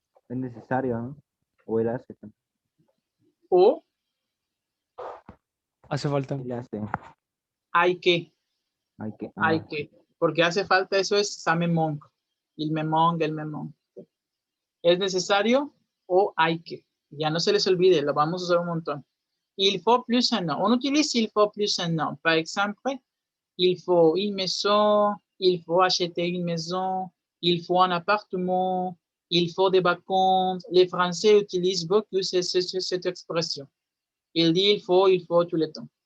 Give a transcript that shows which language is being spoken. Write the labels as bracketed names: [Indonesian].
[Spanish] Es necesario, ¿no? O él hace. O Hace falta. Él hace. hay que. Hay que. Hay que. Porque hace falta, eso es [French] ça me manque. Il me manque, elle me manque. [Spanish] ¿Es necesario o hay que? Ya no se les olvide, lo vamos a usar un montón. [French] Il faut plus un nom. On utilise il faut plus un nom. Par exemple, il faut une maison, il faut acheter une maison, il faut un appartement, il faut des vacances. Les Français utilisent beaucoup cette expression. Il dit il faut tout le temps.